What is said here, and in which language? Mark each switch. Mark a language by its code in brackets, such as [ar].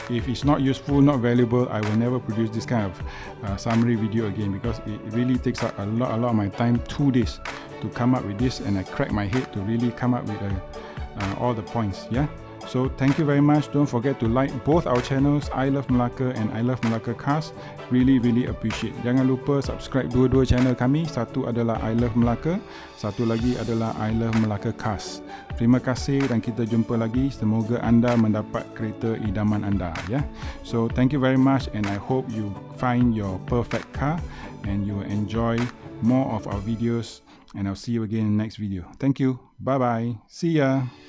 [en] If it's not useful, not valuable, I will never produce this kind of summary video again, because it really takes a lot of my time, 2 days to come up with this, and I crack my head to really come up with all the points. Yeah. So thank you very much. Don't forget to like both our channels, I Love Melaka and I Love Melaka Cars. Really appreciate. [ms] Jangan lupa subscribe dua-dua channel kami. Satu adalah I Love Melaka, satu lagi adalah I Love Melaka Cars. Terima kasih dan kita jumpa lagi. Semoga anda mendapat kereta idaman anda, ya. [en] So thank you very much, and I hope you find your perfect car and you enjoy more of our videos, and I'll see you again in the next video. Thank you. Bye bye. See ya.